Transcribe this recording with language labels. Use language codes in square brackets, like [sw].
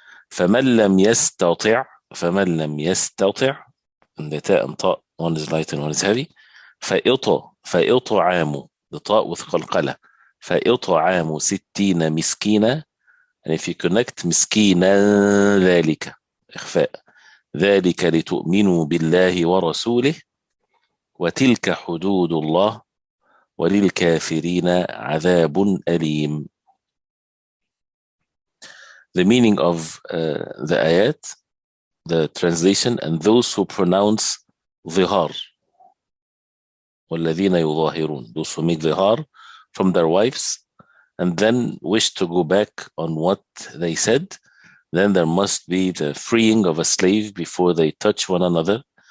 [ar] فمن لم يستطع [en] and the تاء and طاء, one is light and one is heavy. [ar] فإطعام, the طاء with قلقلة. فإطعام 60 مسكينة, [en] and if you connect [ar] مسكينة ذلك إخفاء. ذلك لتؤمنوا بالله ورسوله وتلك حدود الله وللكافرين عذاب أليم. [en] The meaning of the ayat, the translation, and those who pronounce ظهار, [ar] والذين يظاهرون, [en] those who make ظهار from their wives and then wish to go back on what they said, then there must be the freeing of a slave before they touch one another.